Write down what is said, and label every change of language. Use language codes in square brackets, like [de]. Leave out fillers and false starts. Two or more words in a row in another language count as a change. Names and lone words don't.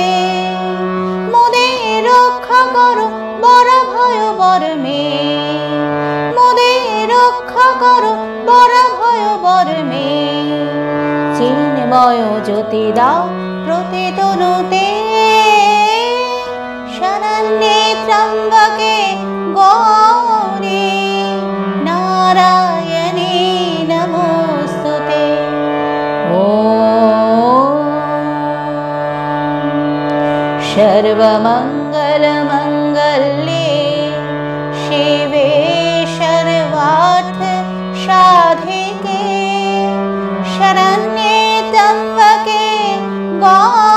[bn] মোদের রক্ষা করো বড় ভয় বর্মে। মোদের রক্ষা করো বড় ভয় বর্মে। চিন্ময় জ্যোতি দাও প্রতি তনুতে। [sa] শরণ্যে ত্র্যম্বকে গৌরী नारायणी नमोस्तुते। सर्वमङ्गलमङ्गल्ये शिवे सर्वार्थ साधिके शरण्ये त्र्यम्बके गौरी